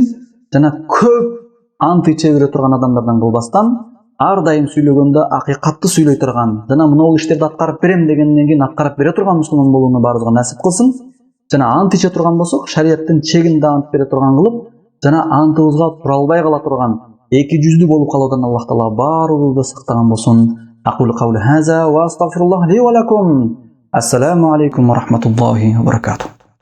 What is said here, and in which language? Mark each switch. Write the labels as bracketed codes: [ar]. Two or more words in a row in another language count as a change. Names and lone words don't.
[ky] Жана көп ант иче бере турган адамдардан кылбастан, ар дайым сүйлөгөндө акыйкатты сөйлөй турган, жана мынау иштерди аткарып берем дегенден кийин аткарып бере турган мусулман болууну баарыбызга насип кылсын. Жана ант иче турган болсок, шариаттын чегинде ант бере турган кылып, жана антыбызга тура албай кала турган, эки жүздүү болуп калуудан Аллах Таала баарыбызды сактаган болсун. [ar] أقول قولي هذا و أستغفر الله لي و لكم. السلام عليكم و رحمة الله و بركاته.